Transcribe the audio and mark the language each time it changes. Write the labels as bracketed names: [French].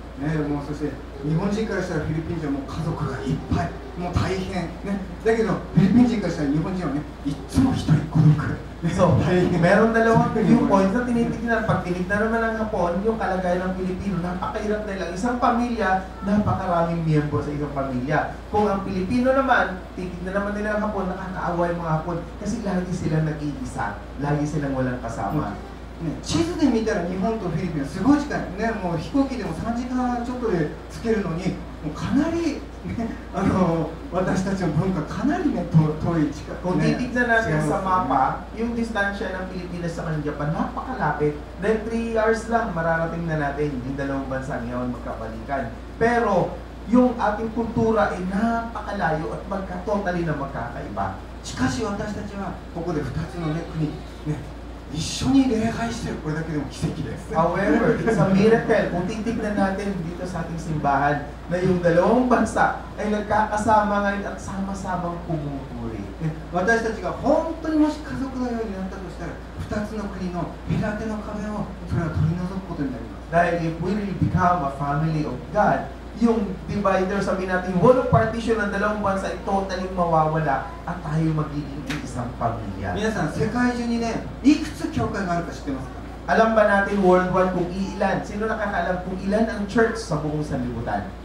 [Japanese] ね、もうそして日本人からしたらフィリピン人はもう家族がいっぱい、もう大変、ね、だけどフィリピン人からしたら日本人はね、いつも一人孤独、ね、 [Filipino] So, meron dalawang viewpoints na tinitignan. Pag tinignan naman ng Hapon, yung kalagayan ng Pilipino, napakahirap nila. Isang pamilya, napakaraming miyembro sa isang pamilya. Kung ang Pilipino naman, titignan naman nila ng Hapon, nakakaawa yung mga Hapon kasi lagi silang nag-iisa, lagi silang walang kasama. [Japanese] ね、地図で見たら日本とフィリピンはすごい近い、ね、もう飛行機でも3時間ちょっとで着けるのに、もうかなり、ね、私たちの文化かなりね遠い近く [Filipino] Kung [Japanese] ね [Filipino] titignan natin [Japanese] 違います [Filipino] sa mapa, yung distansya ng Pilipinas sa kanang Japan, napakalapit. Dahil 3 hours lang, mararating na natin yung dalawang bansa ngayon magkabalikan. Pero, yung ating kultura ay napakalayo at totally na magkakaiba. [Japanese] しかし私たちはここで2つの、ね、国、ね、一緒に礼拝してるこれだけでも奇跡です [English] However, it's a miracle. [Filipino] Kung titignan natin dito sa ating simbahan na yung dalawang bansa ay nagkakasama ngayon at sama-samang pumupuri. [Japanese] ね、私たちが本当にもし家族のようになったとしたら2つの国の隔ての壁をそれは取り除くことになります [Filipino] Dahil [English] if we really become a family of God, [Filipino] yung divider, sabihin natin, wall of partition ng dalawang bansa ay totally mawawala at tayo magiging isang pamilya. [Japanese] 皆さん世界中にねいくつ教会があるか知ってますか [Filipino] Alam ba natin worldwide kung ilan? Sino nakakaalam kung ilan ang church sa buong sanlibutan?